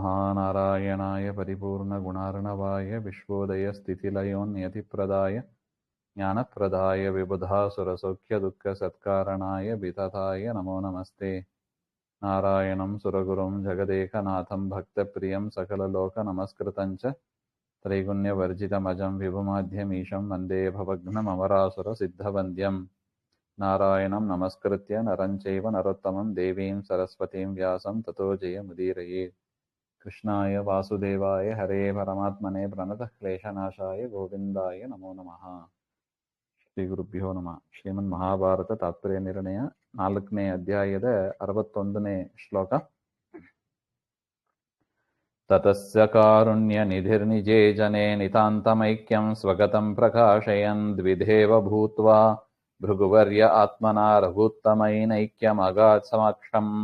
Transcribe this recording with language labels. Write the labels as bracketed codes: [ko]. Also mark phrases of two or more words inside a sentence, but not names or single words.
[sa] नारायणाय परिपूर्णगुणार्णवाय विश्वोदयस्थितिलयोन्यतिप्रदाय ज्ञानप्रदाय विबुधासुरसौख्यदुःखसत्कारणाय वितताय नमो नमस्ते. नारायणं सुरगुरुं जगदेकनाथं भक्तप्रियं सकललोकनमस्कृतंच त्रैगुण्यवर्जितमजं विभुमाध्यमीशं वन्दे भवघ्नमरासुरसिद्धवन्द्यं. नारायणं नमस्कृत्य नरं चैव नरोत्तमं देवीं सरस्वतीं व्यासं ततो जयमुदीरये. कृष्णाय वासुदेवाय हरे परमात्मने प्रणतः क्लेशनाशाय गोविन्दाय नमो नमः. श्री गुरुभ्यो नमः. [kn] ಶ್ರೀಮನ್ ಮಹಾಭಾರತ ತಾತ್ಪರ್ಯ ನಿರ್ಣಯ 4ನೇ ಅಧ್ಯಾಯದ 61ನೇ ಶ್ಲೋಕ. [sa] ततस्य कारुण्य निधिर्निजे जने नितान्तमैक्यं स्वगतं प्रकाशयन् द्विधेव भूत्वा भृगुवर्य आत्मन रघुत्तमैनैक्यमगात् समक्षं.